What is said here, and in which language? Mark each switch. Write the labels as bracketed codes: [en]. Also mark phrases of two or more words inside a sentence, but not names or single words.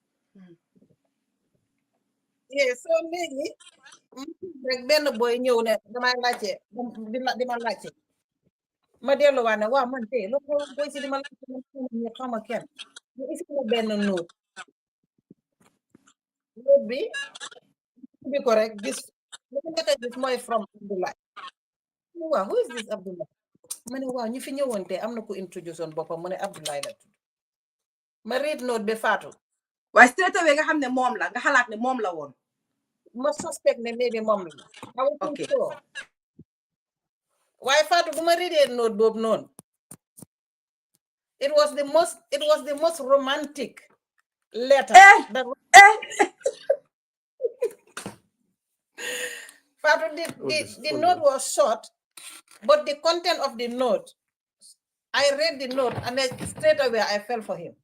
[wo] soo léegi rek benn boy ñëw ne damay laajte di ma laajte ma delluwaat ne waaw man tey loolu boy si di ma laajte man xama kenn ñu isi la benn nóot bi ko rek gis li ko njëkk a gis mooy from Abdoulie waaw [en] who is this Abdoulie [wo] ma ne waaw ñu fi ñëwoon te am na ko introduce woon boppam mu ne Abdoulie la tudd ma [en] read note [wo] bi Fatou waaye [en] straight away [wo] nga xam ne moom la nga xalaat ne moom la woon ma suspect ne maybe moom la ok waaye Fatou bu ma readee note boobu noonu [en] it was the most romantic letter Fatou, the note was short, but the content of the note, I read the note and then straight away I fell for him.